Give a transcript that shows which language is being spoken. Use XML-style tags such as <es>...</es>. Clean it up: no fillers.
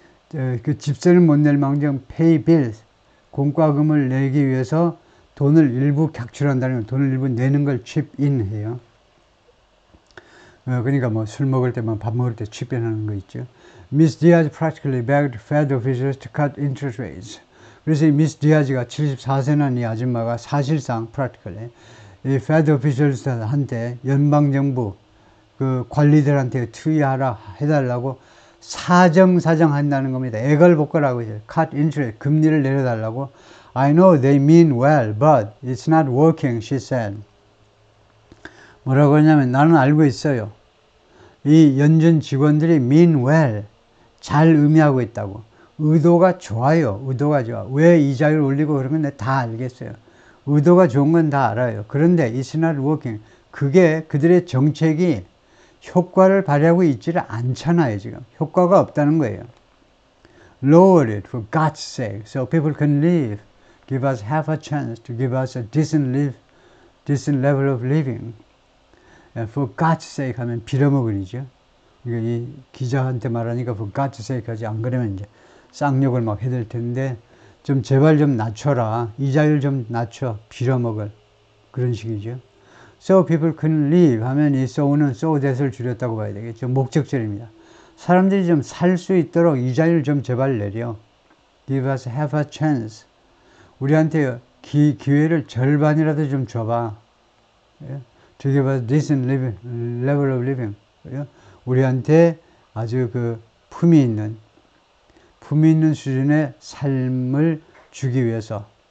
<ko>그 집세를 못 낼 망정</ko> <en>pay bills,</en> <ko>공과금을 내기 위해서 돈을 일부 객출한다는 거, 돈을 일부 내는 걸</ko> <en>chip in</en> <ko>해요. 그러니까 뭐 술 먹을 때, 밥 먹을 때</ko> <en>chip in</en> <ko>하는 거 있죠.</ko> <en>Miss Diaz practically begged Fed officials to cut interest rates.</en> <ko>그래서 이 미스 디아즈가 74세 난 이 아줌마가 사실상 practically 이 Fed officials한테 연방정부 그 관리들한테 해달라고 사정한다는 겁니다. 애걸복걸하고 있어요.</ko> <en>Cut interest,</en> <ko>금리를 내려달라고.</ko> <en>I know they mean well, but it's not working, she said.</en> <ko>뭐라고 하냐면, 나는 알고 있어요. 이 연준 직원들이</ko> <en>mean well,</en> <ko>잘 의미하고 있다고. 의도가 좋아요. 의도가 좋아. 왜 이자율을 올리고 그런 건 다 알겠어요. 의도가 좋은 건 다 알아요. 그런데</ko> <en>it's not working.</en> <ko>그게 그들의 정책이 효과를 발휘하고 있지를 않잖아요, 지금. 효과가 없다는 거예요.</ko> <en>Lower it for God's sake, so people can live. Give us half a chance to give us a decent level of living. For God's sake</en> <ko>하면 빌어먹으리죠. 이 기자한테 말하니까</ko> <en>for God's sake</en> <ko>하지, 안 그러면 이제 쌍욕을 막 해댈 텐데, 좀 제발 좀 낮춰라. 이자율 좀 낮춰. 빌어먹을. 그런 식이죠.</ko> <en>So people can live</en> <ko>하면 이 so는</ko> <en>so that</en> <ko>을 줄였다고 봐야 되겠죠. 목적절입니다. 사람들이 좀 살 수 있도록 이자율 좀 제발 내려.</ko> <en>Give us half a chance.</en> <ko>우리한테 기회를 절반이라도 좀 줘봐.</ko> <en>To give us decent level of living.</en> <ko>우리한테 아주 그 품위 있는 수준의 삶을 주기 위해서.</ko>